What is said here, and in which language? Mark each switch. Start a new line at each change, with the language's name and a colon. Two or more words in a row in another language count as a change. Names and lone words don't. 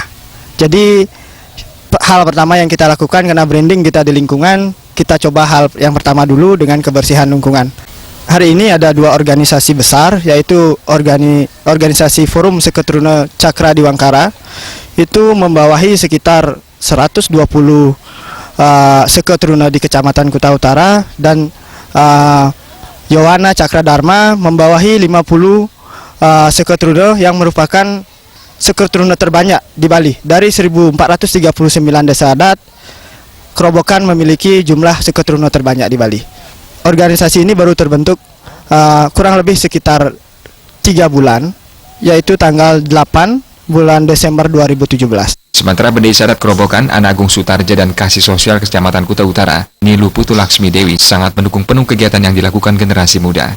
Indonesian: Jadi hal pertama yang kita lakukan karena branding kita di lingkungan, kita coba hal yang pertama dulu dengan kebersihan lingkungan. Hari ini ada 2 organisasi besar, yaitu organisasi Forum Seke Truna Cakra Dewangkara, itu membawahi sekitar 120 Seke Truna di Kecamatan Kuta Utara, dan Yowana Cakra Dharma membawahi 50 Seke Truna yang merupakan Seke Truna terbanyak di Bali. Dari 1439 desa adat, Kerobokan memiliki jumlah Seke Truna terbanyak di Bali. Organisasi ini baru terbentuk kurang lebih sekitar 3 bulan, yaitu tanggal 8 bulan Desember 2017. Sementara Desa Adat Kerobokan, Ana Agung Sutarja dan Kasih Sosial Kecamatan Kuta Utara, Nilu Putu Laksmi Dewi sangat mendukung penuh kegiatan yang dilakukan generasi muda.